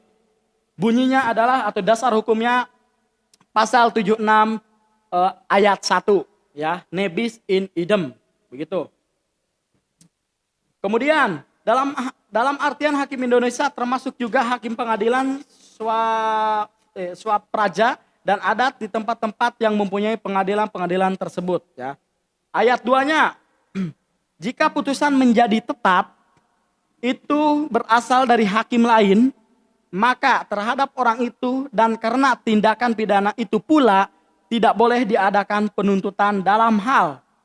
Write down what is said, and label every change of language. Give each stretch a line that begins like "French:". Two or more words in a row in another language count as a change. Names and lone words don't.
Indonesian: Bunyinya adalah atau dasar hukumnya pasal 76 ayat 1, ya,
Latin: nebis in idem,
Indonesian: begitu. Kemudian dalam artian hakim Indonesia termasuk juga hakim pengadilan swapraja dan adat di tempat-tempat yang mempunyai pengadilan-pengadilan tersebut, ya. Ayat 2-nya, jika putusan menjadi tetap itu berasal dari hakim lain maka terhadap orang itu dan karena tindakan pidana itu pula tidak boleh diadakan penuntutan dalam hal